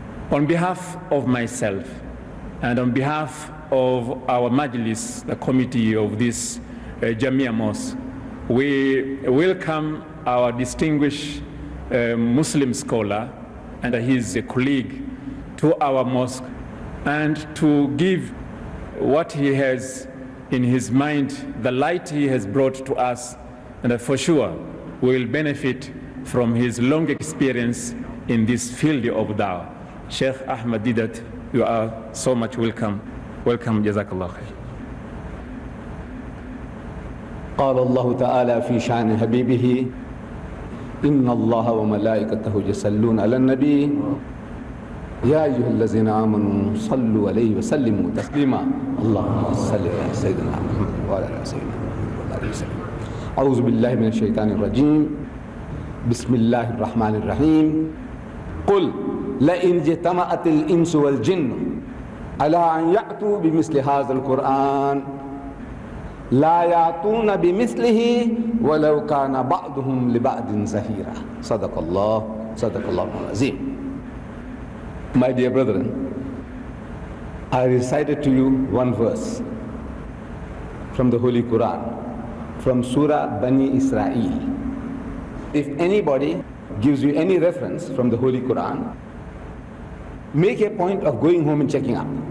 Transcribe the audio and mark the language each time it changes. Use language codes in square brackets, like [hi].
[en] On behalf of myself and on behalf of our Majlis, the committee of this Jamia Mosque, we welcome our distinguished Muslim scholar and his colleague to our mosque, and to give what he has in his mind, the light he has brought to us, and for sure we will benefit from his long experience in this field of da'wah. Sheikh Ahmed Deedat, you are so much welcome. Welcome, Jazakallah khair. [ar] قال الله تعالى في شأن حبيبه إن الله وملائكته يصلون على النبي يا أيها الذين آمنوا صلوا عليه وسلموا تسليما اللهم صل على سيدنا محمد وعلى آل سيدنا محمد وعلى آله وسلم. أعوذ بالله من الشيطان الرجيم بسم الله الرحمن الرحيم قل لئن اجتمعت الإنس والجن على أن يأتوا بمثل هذا القرآن لا يأتون بمثله ولو كان بعضهم لبعض زهيرا. صدق الله العظيم. [en] My dear brethren, I recited to you one verse from the Holy Quran, from Surah Bani Israel. If anybody gives you any reference from the Holy Quran, make a point of going home and checking up.